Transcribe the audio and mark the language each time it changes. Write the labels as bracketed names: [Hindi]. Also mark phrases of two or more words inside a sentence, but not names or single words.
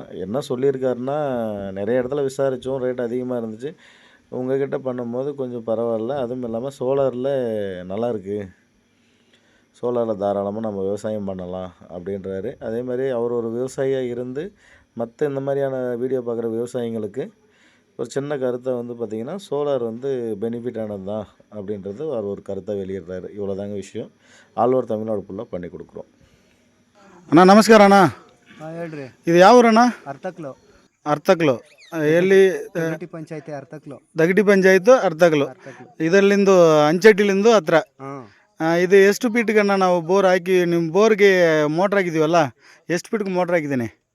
[Tamil] என்ன சொல்லியிருக்காருன்னா, நிறைய இடத்துல விசாரித்தோம், ரேட் அதிகமாக இருந்துச்சு, உங்கள்கிட்ட பண்ணும்போது கொஞ்சம் பரவாயில்ல, அதுவும் இல்லாமல் சோலாரில் நல்லாயிருக்கு, சோலாரில் தாராளமாக நம்ம விவசாயம் பண்ணலாம் அப்படின்றாரு. அதேமாதிரி அவர் ஒரு விவசாயியாக இருந்து மற்ற இந்த மாதிரியான வீடியோ பார்க்குற விவசாயிங்களுக்கு ஒரு சின்ன கருத்தை பார்த்திங்கன்னா [English] solar benefit [Tamil] ஆனது தான் அப்படின்றது அவர் ஒரு கருத்தை வெளியிடுறாரு. இவ்வளோதாங்க விஷயம். [English] all over [Tamil] தமிழ்நாடு ஃபுல்லாக பண்ணி கொடுக்குறோம். [Kannada] ಅಣ್ಣ ನಮಸ್ಕಾರ ಅಣ್ಣ. ಹೇಳ್ರಿ, ಇದು ಯಾವ ಊರಣ್ಣ? ಅರ್ಥಕ್ಲು ಎಲ್ಲಿ? ದಗಟಿ ಪಂಚಾಯತಿ ದಗಟಿ ಪಂಚಾಯತ್ ಅರ್ಥಕ್ಲು. ಇದರಲ್ಲಿಂದು ಅಂಚಟ್ಟಿಲಿಂದು ಹತ್ರ. ಇದು ಎಷ್ಟು ಫೀಟ್ಗಣ್ಣ ನಾವು ಬೋರ್ ಹಾಕಿ, ನಿಮ್ಮ ಬೋರ್ಗೆ ಮೋಟ್ರ್ ಹಾಕಿದ್ದೀವಲ್ಲ, ಎಷ್ಟು ಫೀಟ್ಗೆ ಮೋಟ್ರ್ ಹಾಕಿದ್ದೀನಿ?